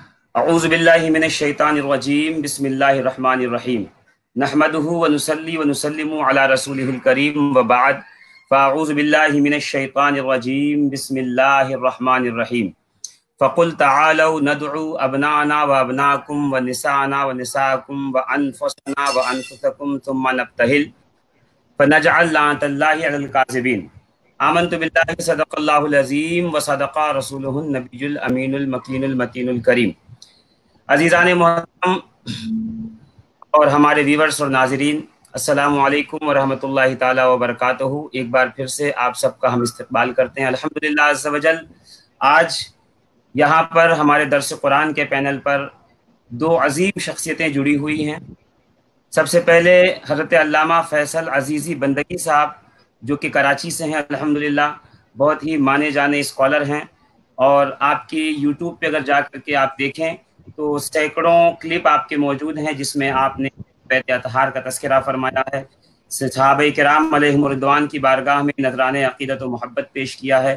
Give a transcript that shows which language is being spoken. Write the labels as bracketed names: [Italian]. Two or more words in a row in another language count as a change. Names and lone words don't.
[Arabic] أعوذ بالله من الشيطان الرجيم بسم الله الرحمن الرحيم نحمده ونصلي ونسلم على رسوله الكريم وبعد فأعوذ بالله من الشيطان الرجيم بسم الله الرحمن الرحيم فقل تعالوا ندع أبناءنا وأبناءكم ونساءنا ونساءكم وأنفسنا وأنفسكم ثم نبتهل فنجعل لعنة الله على الكاذبين آمنت بالله صدق الله العظيم وصدق رسوله النبي الأمين المكين المتين الكريم. [Urdu] عزیزان محترم اور ہمارے ویوورز اور ناظرین, [Arabic] السلام عليكم ورحمة الله تعالى وبركاته. [Urdu] ایک بار پھر سے آپ سب کا ہم استقبال کرتے ہیں [Arabic] الحمد لله عز وجل. [Urdu] آج یہاں پر ہمارے درس قرآن کے پینل پر دو عظیم شخصیتیں جڑی ہوئی ہیں. سب سے پہلے حضرت علامہ فیصل عزیزی بندگی صاحب، جو کہ کراچی سے ہیں الحمد للہ، بہت ہی مانے جانے اسکالر ہیں اور آپ کی یوٹیوب پہ اگر جا کر کے آپ دیکھیں تو سینکڑوں کلپ آپ کے موجود ہیں جس میں آپ نے بیت اطہار کا تذکرہ فرمایا ہے، صحابۂ کرام [Arabic] عليهم الرضوان [Urdu] کی بارگاہ میں نذرانے عقیدت و محبت پیش کیا ہے.